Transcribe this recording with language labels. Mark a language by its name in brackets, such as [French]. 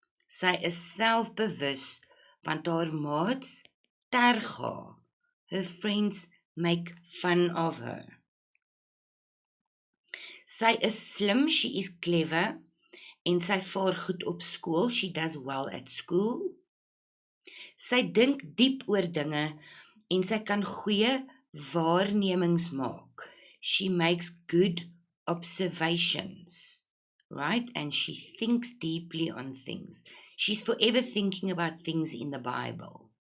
[Afrikaans] Sy is selfbewus want haar maats terg haar. [English] Her friends make fun of her. [Afrikaans] Sy is slim, [English] she is clever, [Afrikaans] en sy vaar goed op skool, [English] she does well at school. [Afrikaans] Sy dink diep oor dinge, en sy kan goeie waarnemings maak. [English] She makes good observations, right? And she thinks deeply on things. She's forever thinking about things in the Bible.